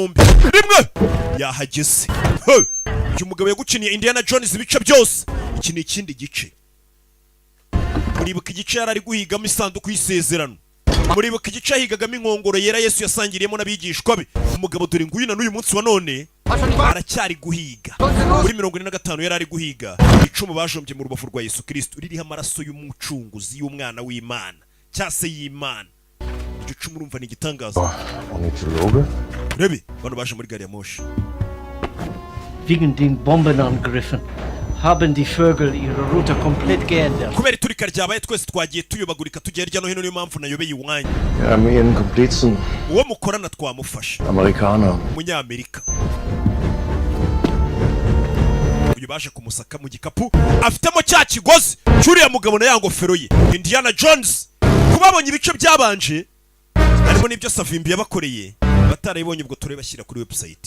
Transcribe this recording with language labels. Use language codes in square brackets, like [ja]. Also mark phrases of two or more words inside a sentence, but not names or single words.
[rw] yombi rimwe yahageze uyu mugabo yaguciniye Indiana Jones ibice byose iki ni ikindi gice muribuka igice yari ari guhigamo isanduku y'isezerano muribuka igice yahigagamo inkongoro yera Yesu yasangiriyemo n'abigishwa be umugabo dore nguyu na n'uyu munsi wa none aracyari guhiga muri 45 yari ari guhiga icumu bajombye mu rubavu rwa Yesu Kristo ririho amaraso y'umucunguzi y'umwana w'Imana cyase y'Imana. Iryo cumu urumva ni igitangaza. Rebe bano baje muri gari ya moshi. [de] Wegen den Bombenangriffen haben die Vögel ihre Route komplett geändert. [rw] Kubera iturika ryabaye twese twagiye tuyobagurika tugiye hirya no hino, niyo mpamvu nayobeye iwanyu. [de] Ja, mir einen Komplizen. [rw] Uwo mukorana twamufasha. [de] Amerikaner. [rw] Umunyamerika. Uyu baje kumusaka mu gikapu afitemo cya kigozi cyuriya mugabo na ya ngofero ye Indiana Jones. Kubabonye ibice byabanje harimo n'ibyo Savimbi yabakoreye batarayibonye, ubwo tureba bashyira kuri website.